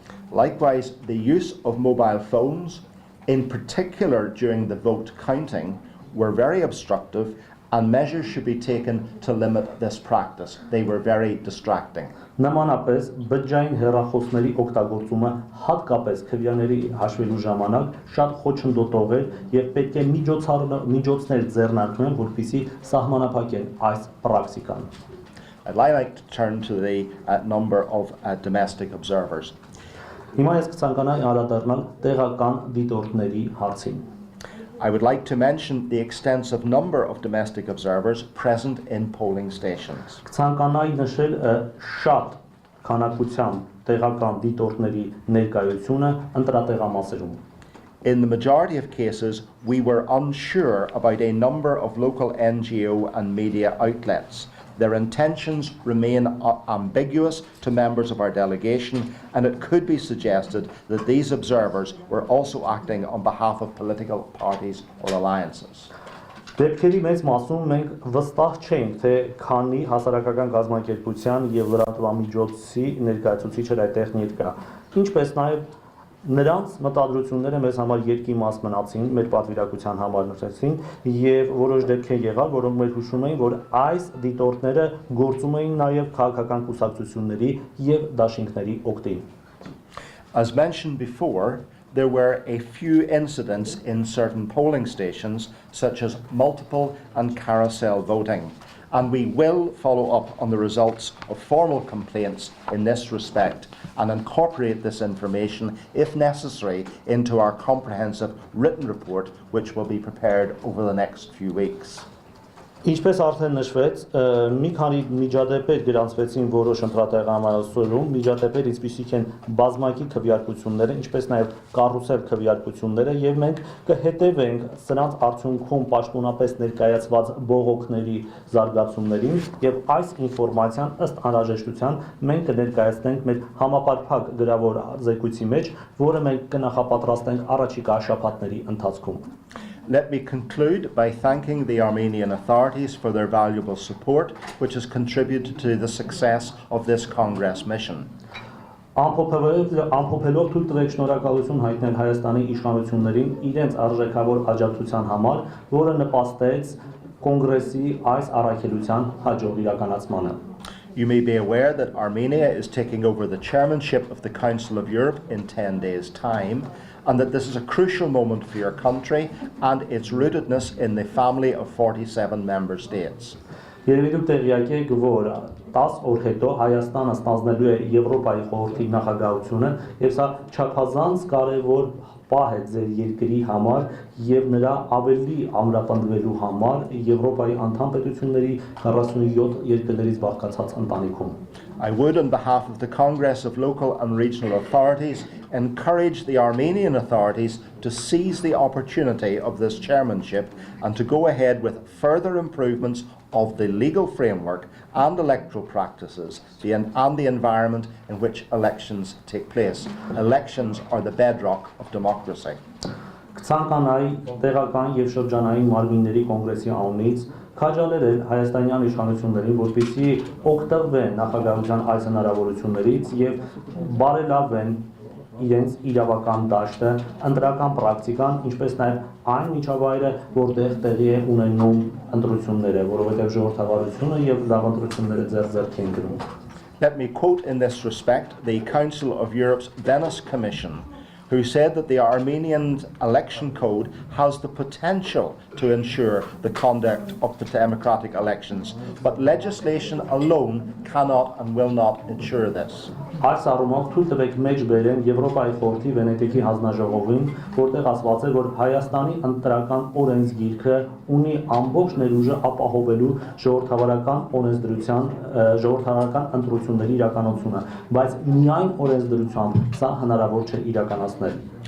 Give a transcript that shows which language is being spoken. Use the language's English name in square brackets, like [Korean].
[English] Likewise, the use of mobile phones, in particular during the vote counting, were very obstructive, and measures should be taken to limit this practice. They were very distracting. [Armenian] Նմանապես բջջային հեռախոսների օգտագործումը հատկապես քվեաների հաշվելու ժամանակ շատ խոչընդոտող էր եւ պետք է միջոցներ ձեռնարկվեն, որպեսզի սահմանափակեն այս պրակտիկան։ [English] I'd like to turn to the number of domestic observers. [Armenian] Հիմա ես կցանկանայի անդրադառնալ տեղական դիտորդների հարցին։ [English] I would like to mention the extensive number of domestic observers present in polling stations. [Armenian] Կցանկանայի նշել շատ քանակությամբ տեղական դիտորդների ներկայությունը ընտրատեղամասերում։ [English] In the majority of cases, we were unsure about a number of local NGO and media outlets. Their intentions remain ambiguous to members of our delegation, and it could be suggested that these observers were also acting on behalf of political parties or alliances. [Armenian] Դեպքերի մեծ մասում մենք վստահ չենք, թե քանի հասարակական կազմակերպության եւ լրատվամիջոցի ներկայացուցիչ էր այդտեղ ներկա։ Ինչպես նաեւ նրանց մտադրությունները մեզ համար երկի մաս մնացին, մեր պատվիրակության համար նշեցին եւ որոշ դեպքեր եղավ, որոնք մեր հուշում էին, որ այս դիտորդները գործում էին նաեւ քաղաքական կուսակցությունների եւ դաշինքների օգտին։ [English] As mentioned before, there were a few incidents in certain polling stations, such as multiple and carousel voting, and we will follow up on the results of formal complaints in this respect and incorporate this information, if necessary, into our comprehensive written report, which will be prepared over the next few weeks. [Armenian] Ինչպես արդեն նշվեց, մի քանի միջադեպեր գրանցվեցին որոշ ընտրատեղամասերում, միջադեպեր ինչպիսիք են բազմակի քվեարկությունները, ինչպես նաև կառուսել քվեարկությունները, եւ մենք կհետևենք սրանց արդյունքում պաշտոնապես ներկայացված բողոքների զարգացումներին եւ այս ինֆորմացիան ըստ անհրաժեշտության մենք կներկայացնենք մեր համապարփակ գրավոր զեկույցի մեջ, որը մենք կնախապատրաստենք առաջիկա շաբաթների ընթացքում։ [English] Let me conclude by thanking the Armenian authorities for their valuable support, which has contributed to the success of this Congress mission. [Armenian] Ամփոփելով թույլ տվեք շնորհակալություն հայտնել Հայաստանի իշխանություններին իրենց արժեքավոր աջակցության համար, որը նպաստեց կոնգրեսի այս առաքելության հաջող իրականացմանը։ [English] You may be aware that Armenia is taking over the chairmanship of the Council of Europe in 10 days' time, and that this is a crucial moment for your country and its rootedness in the family of 47 member states. [Armenian] Երևի դուք տեղյակ եք, որ 10 օր հետո Հայաստանը ստանձնելու է Եվրոպայի խորհրդի նախագահությունը, եւ սա չափազանց կարևոր պահ է ձեր երկրի համար եւ նրա ավելի ամրապնդվելու համար Եվրոպայի անդամ պետությունների 47 երկրներից բաղկացած ընտանիքում։ [English] I would, on behalf of the Congress of Local and Regional Authorities, encourage the Armenian authorities to seize the opportunity of this chairmanship and to go ahead with further improvements of the legal framework and electoral practices and the environment in which elections take place. Elections are the bedrock of democracy. [Armenian] Ցանկանայի տեղական եւ շրջանային մարմինների կոնգրեսի անունից քաջալերել հայաստանյան իշխանություններին, որպեսզի օգտվեն նախագահության այս հնարավորություններից եւ բարելավեն իրենց իրավական դաշտը, ընտրական պրակտիկան, ինչպես նաև այն միջավայրը, որտեղ տեղի է ունենում ընտրությունները, որովհետև ժողովրդավարությունը եւ լավ ընտրությունները ձեռք են գրում։ [English] Let me quote in this respect the Council of Europe's Venice Commission, who said that the Armenian election code has the potential to ensure the conduct of the democratic elections, but legislation alone cannot and will not ensure this. [Armenian] Այս առումով թույլ տվեք մեջ բերեն Եվրոպայի խորհրդի Վենետիկի հանձնաժողովին, որտեղ ասված է, որ Հայաստանի ընտրական օրենսգիրքը ունի ամբողջ ներուժը ապահովելու ժողովրդավարական օրենսդրության, ժողովրդավարական ընտրությունների իրականացումը, բայց միայն օրենսդրությամբ սա հնարավոր չէ իրականացնել։